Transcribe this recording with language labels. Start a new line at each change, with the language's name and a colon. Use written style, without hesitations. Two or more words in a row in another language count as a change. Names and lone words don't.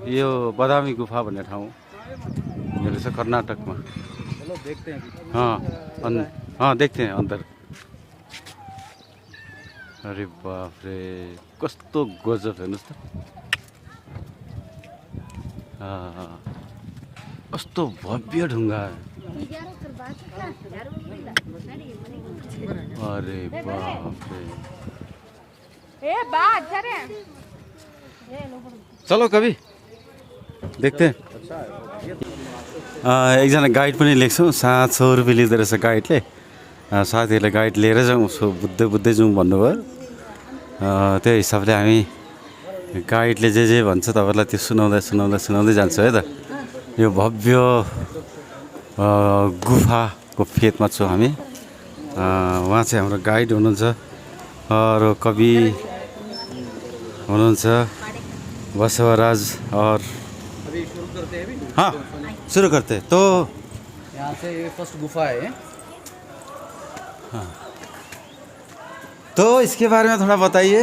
Nepali: यो बदामी गुफा भन्ने ठाउँ रहेछ कर्नाटकमा।
Hindi: चलो देखते हैं। हाँ देखते हैं अंदर। अरे बाप रे
Nepali: कस्तो गजब हेर्नुहोस् त। कस्तो भव्य ढुङ्गा।
Hindi: अरे बाप रे चलो कभी देखते हैं।
Nepali: एकजना गाइड पनि लेख्छौँ। 700 रुपियाँ लिँदो रहेछ गाइडले। साथीहरूले गाइड लिएर जाउँ बुझ्दै जाउँ भन्नुभयो। त्यो हिसाबले हामी गाइडले जे भन्छ तपाईँलाई त्यो सुनाउँदै जान्छु है त। यो भव्य गुफाको फेदमा छौँ हामी। उहाँ चाहिँ हाम्रो गाइड हुनुहुन्छ और कवि हुनुहुन्छ बसवराज। और
Hindi: अभी शुरू करते हैं। हाँ शुरू करते हैं। तो यहाँ से ये फर्स्ट गुफा है। तो इसके बारे में थोड़ा बताइए।